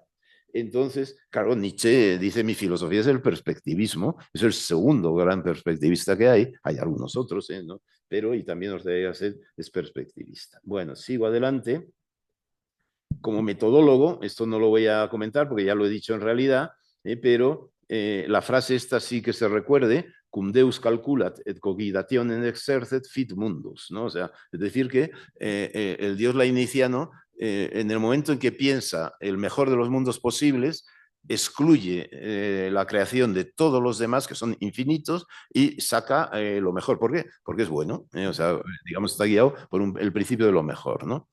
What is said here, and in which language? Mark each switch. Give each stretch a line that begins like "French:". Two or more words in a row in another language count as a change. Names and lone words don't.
Spanish: Entonces, claro, Nietzsche dice, mi filosofía es el perspectivismo, es el segundo gran perspectivista que hay algunos otros, ¿no? Pero y también Ortega Gasset es perspectivista. Bueno, sigo adelante. Como metodólogo, esto no lo voy a comentar porque ya lo he dicho en realidad, pero la frase esta sí que se recuerde,
Latin: cum Deus calculat et cogitationem exercet fit mundus,
Spanish: ¿no? O sea, es decir que el Dios leibniziano, en el momento en que piensa el mejor de los mundos posibles, excluye la creación de todos los demás, que son infinitos, y saca lo mejor. ¿Por qué? Porque es bueno. O sea, digamos, está guiado por el principio de lo mejor, ¿no?